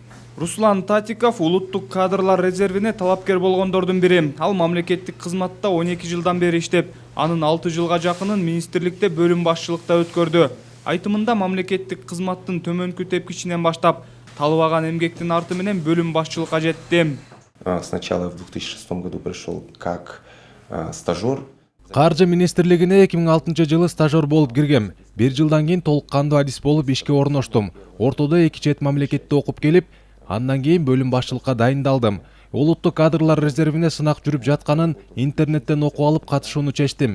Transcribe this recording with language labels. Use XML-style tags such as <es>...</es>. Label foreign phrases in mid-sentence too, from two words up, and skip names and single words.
<ky>Руслан Татиков улуттук кадрлар резервине талапкер болгондордун бири. Ал мамлекеттик кызматта 12 жылдан бери иштеп, анын 6 жылга жакынын министрликте бөлүм башчылыкта өткөрдү. Айтымында мамлекеттик кызматтын төмөнкү тепкичинен баштап, талыбаган эмгектин арты менен бөлүм башчылыкка жетти.</ky> <ru>Сначала в 2006 году пришел как стажер.</ru> <ky>Каржы министрлигине 2006 жылы стажер болуп киргем. 1 жылдан кийин толук кандуу адис болуп ишке орноштум. Ортодо 2 чет мамлекетте окуп келип, андан кийин бөлүм башчылыкка дайындалдым. Улуттук кадрлар резервине сынак жүрүп жатканын интернеттен окуп алып катышууну чечтим.</ky>